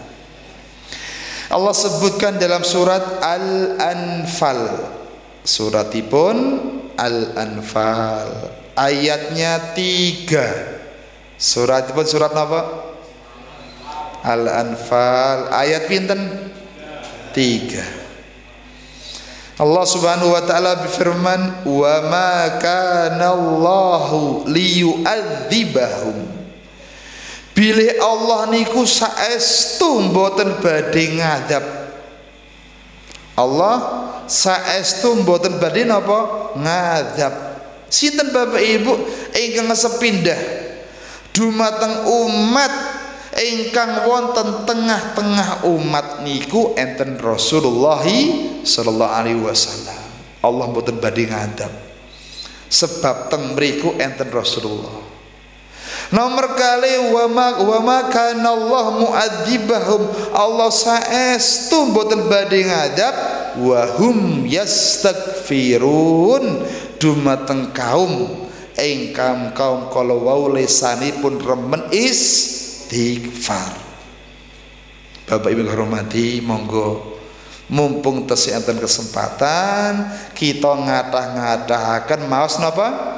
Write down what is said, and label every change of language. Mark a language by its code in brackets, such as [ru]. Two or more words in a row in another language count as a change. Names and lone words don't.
[id] Allah sebutkan dalam surat Al-Anfal, suratipun Al-Anfal, ayatnya 3. [jv] Suratipun surat apa? Al-Anfal, ayat pinten? [id] 3. Allah [ar] سبحانه وتعالى [id] berfirman, [ar] "وما كان الله ليعذبهم." [jv] Bilih Allah niku saestu mboten badhe ngadab. Allah saestu mboten badhe napa? Ngadab. Sinten Bapak Ibu ingkang sepindah dumateng umat ingkang wonten tengah-tengah umat niku enten Rasulullah [ar] صلى الله عليه وسلم. [jv] Allah mboten badhe ngadab sebab teng mriku enten Rasulullah. Nomor kali [ar] وما كان الله معذبهم, [jv] Allah saestu mboten badhe ngadab [ar] وهم يستغفرون [jv] dumateng kaum ingkang kaum kala wau lisanipun remen istighfar. Bapak Ibu hormati, monggo mumpung tesih enten kesempatan kita ngadah-ngadahaken maos napa?